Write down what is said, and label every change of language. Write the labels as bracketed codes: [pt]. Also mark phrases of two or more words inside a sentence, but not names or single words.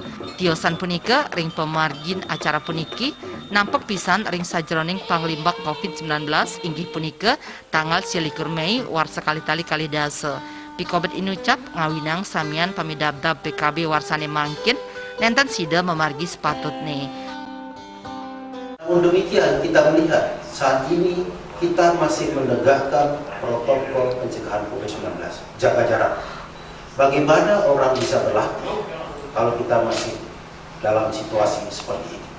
[ban] Tiosan punike ring pemargin acara puniki, nampak pisan ring sajroning panglimak COVID-19 inggih punike tanggal 21 Mei warsa kali-tali kali dase. Pikobet inucap ngawinang samian pamidabdab PKB warsane mangkin, nenten sida memargi sepatutnya. [id] Namun demikian kita melihat saat ini kita masih menegakkan protokol pencegahan COVID-19, jaga jarak. Bagaimana orang bisa berlatih kalau kita masih dalam situasi seperti ini?